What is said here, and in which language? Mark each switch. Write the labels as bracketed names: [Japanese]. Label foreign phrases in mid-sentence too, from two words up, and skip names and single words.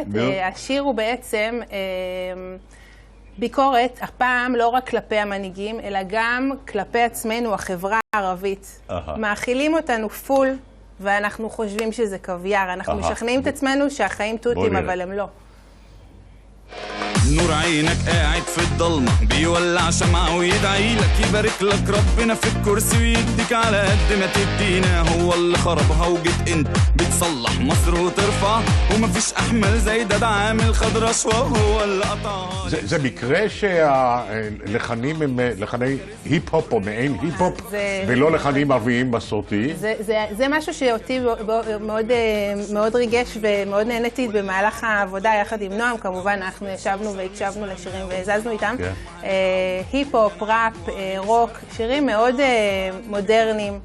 [Hebrew] השיר הוא בעצם ביקורת, הפעם לא רק כלפי המנהיגים, אלא גם כלפי עצמנו, החברה הערבית. מאכילים אותנו פול, ואנחנו חושבים שזה קוויאר. אנחנו משכנעים את עצמנו שהחיים תותים, אבל הם לא. [Arabic] نور عينك قاعد في الضلمة بيولع شمعة ويدعي لك يبارك لك ربنا في الكرسي ويديك على قد ما تدينا هو اللي خربها وجيت انت بتصلح مصر وترفع ومفيش احمل زي ده عامل خد رشوة هو اللي قطعها. [Hebrew] זה מקרה שהלחנים הם לחני היפ-הופ או מעין היפ-הופ ולא לחנים ערביים מסורתיים? זה משהו שאותי מאוד ריגש ומאוד נהניתי במהלך העבודה יחד עם נועם. כמובן אנחנו ישבנו והקשבנו לשירים והזזנו איתם. היפ-הופ, ראפ, רוק, שירים מאוד מודרניים.